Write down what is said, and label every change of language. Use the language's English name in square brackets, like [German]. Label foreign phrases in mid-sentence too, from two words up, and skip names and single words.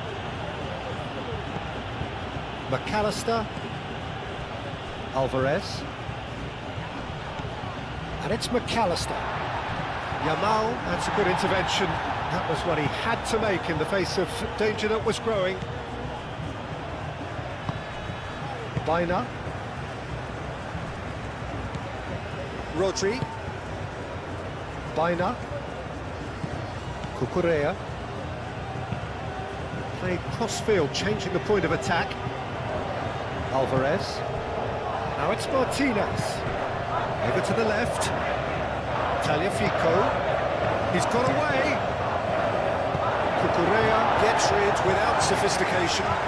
[English] McAllister. Alvarez. And it's McAllister. Yamal, that's a good intervention. That was what he had to make in the face of danger that was growing. Baina. Rodri. Baina. Cucurella. Played cross-field, changing the point of attack. Alvarez. Now it's Martinez. Over to the left. Tagliafico. He's got away. Cucurella gets rid without sophistication.